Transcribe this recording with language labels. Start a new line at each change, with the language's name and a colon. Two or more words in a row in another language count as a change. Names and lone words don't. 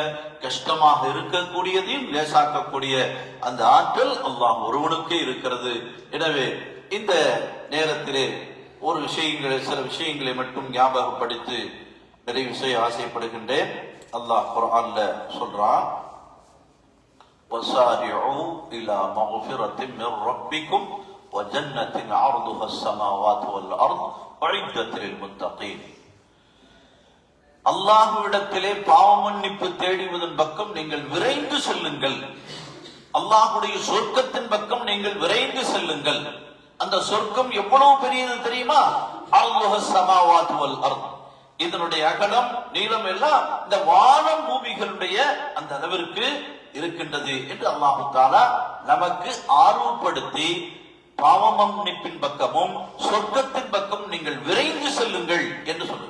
Tamil: கஷ்டமாக இருக்கக்கூடியதையும் லேசாக்கக்கூடிய அந்த ஆற்றல் அல்லாஹ் ஒருவனுக்கே இருக்கிறது. எனவே இந்த நேரத்திலே சில விஷயங்களை மட்டும் ஞாபகப்படுத்தி நிறைவு செய்ய ஆசைப்படுகின்றேன். அல்லாஹ் குர்ஆன்ல சொல்றான்,
Arabic: وَسَارِعُوا إِلَى مَغْفِرَةٍ مِّن رَّبِّكُمْ وَجَنَّةٍ عَرْضُهَا السَّمَاوَاتُ وَالْأَرْضُ أُعِدَّتْ لِلْمُتَّقِينَ.
Tamil: அல்லாஹ்விடத்திலே பாவ மன்னிப்பு தேடுவதன் பக்கம் நீங்கள் விரைந்து செல்லுங்கள். அல்லாஹ்வுடைய சொர்க்கத்தின் பக்கம் நீங்கள் விரைந்து செல்லுங்கள். அந்த சொர்க்கம் எவ்வளவு பெரியது தெரியுமா?
Arabic: عرضها السماوات والأرض.
Tamil: இதனுடைய அகலம் நீளம் எல்லாம் இந்த வானம் பூமிகளுடைய அந்த அளவிற்கு இருக்கின்றது என்று அல்லாஹ் தஆலா நமக்கு ஆர்வப்படுத்தி பாவ மன்னிப்பின் பக்கமும் சொர்க்கத்தின் பக்கம் நீங்கள் விரைந்து செல்லுங்கள் என்று சொல்லுங்கள்.